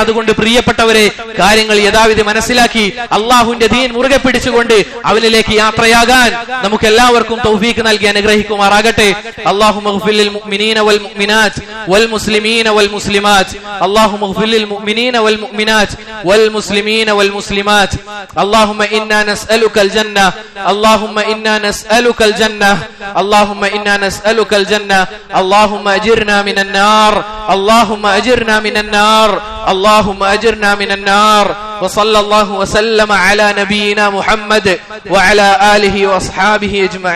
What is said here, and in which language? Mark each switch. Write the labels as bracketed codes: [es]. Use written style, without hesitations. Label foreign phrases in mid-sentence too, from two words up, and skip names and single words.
[ml] അതുകൊണ്ട് പ്രിയപ്പെട്ടവരെ, കാര്യങ്ങൾ യഥാവിധി മനസ്സിലാക്കി അള്ളാഹുവിന്റെ ദീൻ മുറുകെ പിടിച്ചുകൊണ്ട് അവനിലേക്ക് യാത്രയാകാൻ നമുക്ക് എല്ലാവർക്കും തൗഫീഖ് നൽകി അനുഗ്രഹിക്കുമാറാകട്ടെ. [ar] اللهم اغفر للمؤمنين والمؤمنات والمسلمين والمسلمات. اللهم اغفر للمؤمنين والمؤمنات والمسلمين والمسلمات. اللهم إنا نسألك الجنة، اللهم إنا نسألك الجنة, اللهم إنا نسألك الجنة. اللهم أجرنا من النار، اللهم أجرنا من النار، اللهم أجرنا من النار. وصلى الله وسلم على نبينا محمد وعلى آله وأصحابه أجمعين.